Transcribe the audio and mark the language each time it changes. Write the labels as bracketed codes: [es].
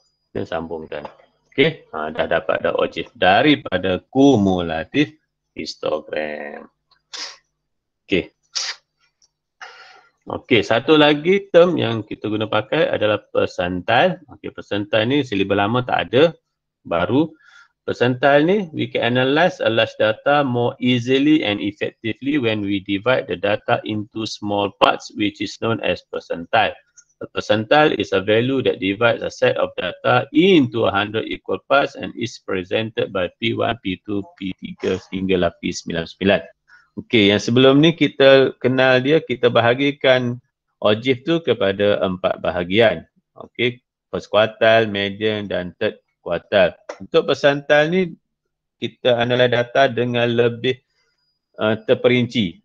[ms] Dan sambungkan. Okey. Dah dapat dah ogive daripada kumulatif histogram. Okey. Okey, satu lagi term yang kita guna pakai adalah percentile. Okey, percentile ni silibus lama tak ada, baru. [en] Percentile [ms] ni, [en] we can analyze a large data more easily and effectively when we divide the data into small parts, which is known as percentile. A percentile is a value that divides a set of data into 100 equal parts and is presented by P1, P2, P3 [ms] hinggalah [en] P99. [ms] Okey, yang sebelum ni kita kenal dia, kita bahagikan ogive tu kepada 4 bahagian. Okey, first quartile, median dan third quartile. Untuk percentile ni, kita analyze data dengan lebih terperinci.